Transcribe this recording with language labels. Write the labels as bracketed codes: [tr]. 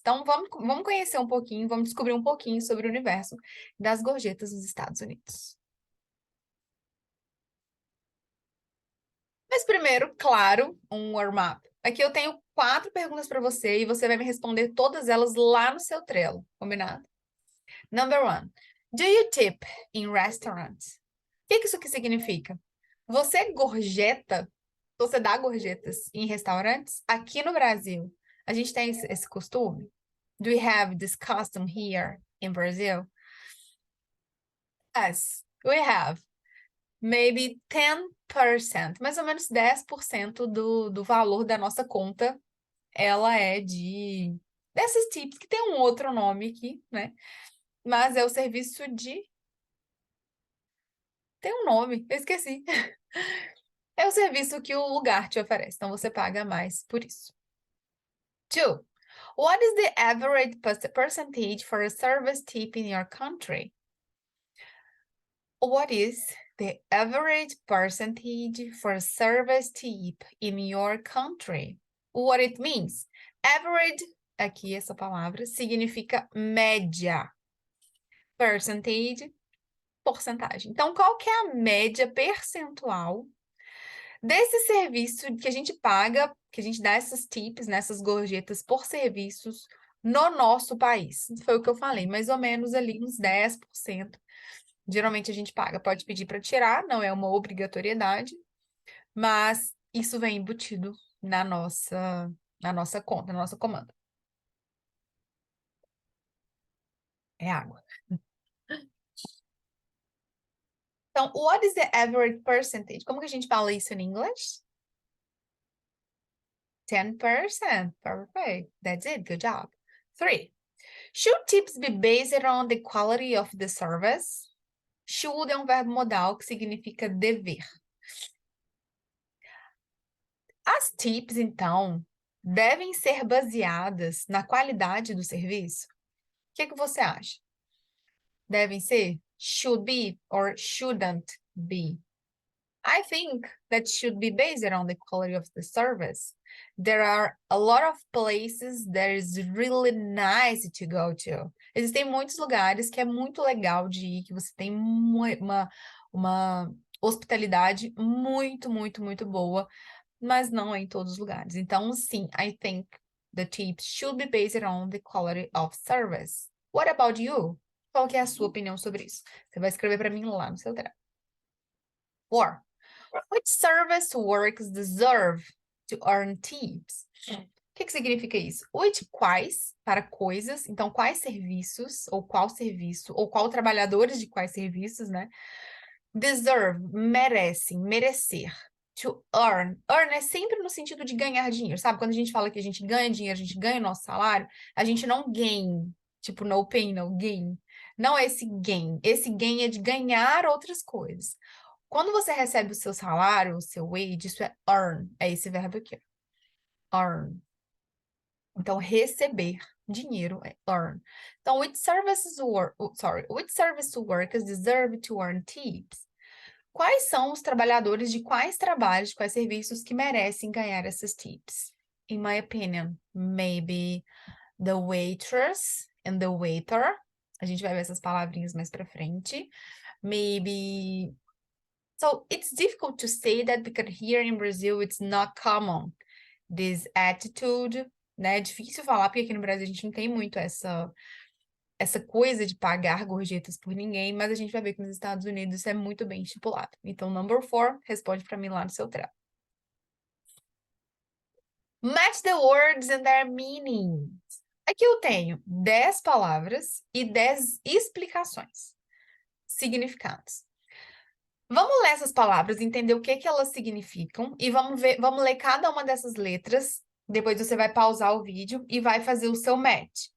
[pt] Então vamos conhecer um pouquinho, vamos descobrir um pouquinho sobre o universo das gorjetas nos Estados Unidos. Mas primeiro, claro, um warm-up. Aqui eu tenho 4 perguntas para você e você vai me responder todas elas lá no seu Trello, combinado? [en] Number one, do you tip in restaurants? [pt] O que isso aqui significa? Você gorjeta, você dá gorjetas em restaurantes? Aqui no Brasil, a gente tem esse costume? [en] Do we have this custom here in Brazil? Yes, we have. [pt] Maybe 10%, mais ou menos 10% do valor da nossa conta, ela é dessas tips, que tem um outro nome aqui, né? Mas é o serviço de... Tem um nome, eu esqueci. É o serviço que o lugar te oferece, então você paga mais por isso. [en] Two, what is the average percentage for a service tip in your country? What is the average percentage for a service tip in your country? What it means? [pt] Average, aqui essa palavra, significa média. Percentage, porcentagem. Então, qual que é a média percentual desse serviço que a gente paga, que a gente dá essas tips, nessas gorjetas por serviços no nosso país? Foi o que eu falei, mais ou menos ali uns 10%. Geralmente a gente paga, pode pedir para tirar, não é uma obrigatoriedade, mas isso vem embutido na nossa conta, na nossa comanda. É água. Então, [en] what is the average percentage? [pt] Como que a gente fala isso em inglês? [en] 10%. Perfect. That's it. Good job. 3. Should tips be based on the quality of the service? [pt] Should é um verbo modal que significa dever. As tips, então, devem ser baseadas na qualidade do serviço? O que você acha? Devem ser? [en] Should be or shouldn't be? I think that should be based on the quality of the service. There are a lot of places that is really nice to go to. [pt] Existem muitos lugares que é muito legal de ir, que você tem uma hospitalidade muito, muito, muito boa, mas não é em todos os lugares. Então, sim, [en] I think the tips should be based on the quality of service. What about you? [pt] Qual que é a sua opinião sobre isso? Você vai escrever para mim lá no seu Telegram. 4. [en] Which service works deserve to earn tips? [pt] O que significa isso? Which, quais, para coisas, então quais serviços, ou qual serviço, ou qual trabalhadores de quais serviços, né? Deserve, merecem, merecer. To earn. Earn é sempre no sentido de ganhar dinheiro, sabe? Quando a gente fala que a gente ganha dinheiro, a gente ganha o nosso salário, a gente não gain, tipo [en] no pain, no gain. [pt] Não é esse gain. Esse gain é de ganhar outras coisas. Quando você recebe o seu salário, o seu wage, isso é earn, é esse verbo aqui, earn. Então, receber dinheiro é earn. Então, [en] which service workers deserve to earn tips? [pt] Quais são os trabalhadores de quais trabalhos, de quais serviços que merecem ganhar essas tips? [en] In my opinion, maybe the waitress and the waiter. [pt] A gente vai ver essas palavrinhas mais pra frente. [en] Maybe So it's difficult to say that because here in Brazil it's not common. This attitude, [pt] né? É difícil falar porque aqui no Brasil a gente não tem muito essa coisa de pagar gorjetas por ninguém, mas a gente vai ver que nos Estados Unidos isso é muito bem estipulado. Então, number 4, responde para mim lá no seu trelo. [en] Match the words and their meanings. [pt] Aqui eu tenho 10 palavras e 10 explicações, significados. Vamos ler essas palavras, entender o que elas significam e vamos ler cada uma dessas letras. Depois você vai pausar o vídeo e vai fazer o seu match.